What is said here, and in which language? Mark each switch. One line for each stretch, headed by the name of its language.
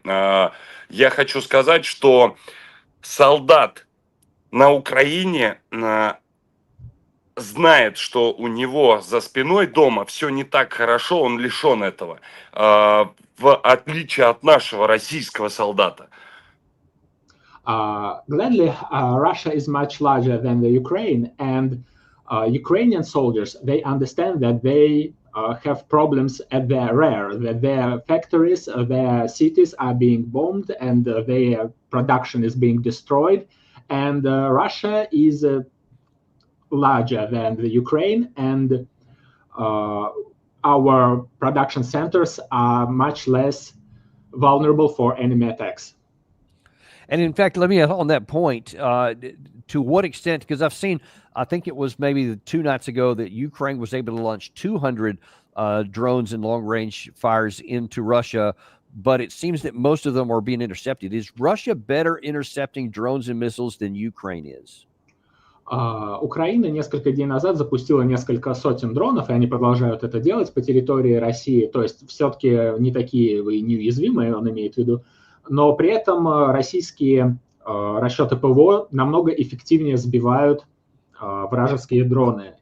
Russian: Я хочу сказать, что солдат на Украине знает, что у него за спиной дома все не так хорошо, он лишен этого, в отличие от нашего российского солдата.
English: Gladly, Russia is much larger than the Ukraine, and Ukrainian soldiers, they understand that they have problems at their rear, that their factories, their cities are being bombed, and their production is being destroyed. And Russia is larger than the Ukraine, and our production centers are much less vulnerable for enemy attacks. And in fact, let me on that point, to what extent, because I've seen, I think it was maybe 2 nights ago that Ukraine was able to launch 200 drones and long-range fires into Russia, but it seems that most of them are being intercepted. Is Russia better intercepting drones and missiles than Ukraine is?
Russian: Украина несколько дней назад запустила несколько сотен дронов, и они продолжают это делать по территории России. То есть все-таки не такие вы неуязвимые, он имеет в виду. Но при этом российские расчеты ПВО намного эффективнее сбивают вражеские дроны.